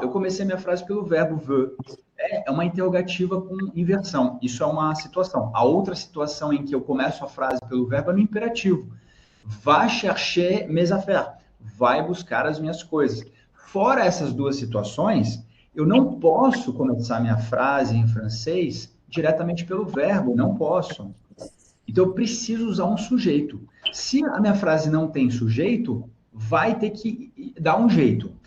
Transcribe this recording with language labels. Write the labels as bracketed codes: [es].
[pt] Eu comecei a minha frase pelo verbo veux. É uma interrogativa com inversão. Isso é uma situação. A outra situação em que eu começo a frase pelo verbo é no imperativo. [fr] Va chercher mes affaires. [pt] Vai buscar as minhas coisas. Fora essas duas situações, eu não posso começar minha frase em francês diretamente pelo verbo. Não posso. Então, eu preciso usar um sujeito. Se a minha frase não tem sujeito, vai ter que dar um jeito.